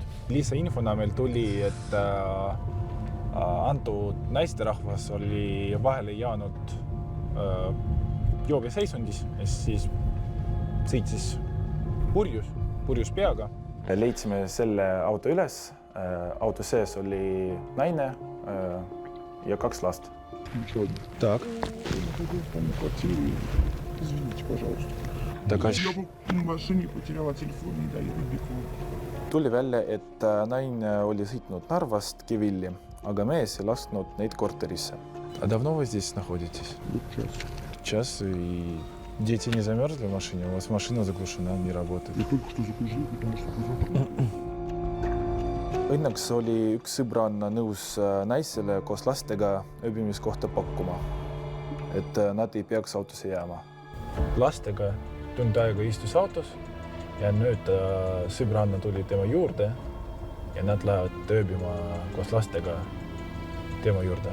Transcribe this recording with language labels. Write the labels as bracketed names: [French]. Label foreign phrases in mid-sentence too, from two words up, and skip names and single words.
[Estonian] Lisainfona meil tuli, et antud naisterahvas oli vahele jäänud joogeseisundis, siis sõitsis purjus peaga. Leidsime selle auto üles. Auto sees oli naine ja 2 last. [Russian] Так. Извините, пожалуйста. Я был в машине, потеряла телефон и доеду бегом. [Estonian] Tuli välja, et naine oli sõitnud Narvast Kiviõli, aga mees ei lasknud neid korterisse. [Russian] А давно вы здесь находитесь? Час. И дети не замерзли в машине? У вас машина заглушена, не работает. Я только что закружил, потому что [Estonian] Õnneks oli üks sõbranna nõus naisele koos lastega ööbimiskohta pakkuma, et nad ei peaks autosse jääma. Lastega tund aega istus autos ja nüüd sõbranna tuli tema juurde ja nad lähevad ööbima koos lastega tema juurde.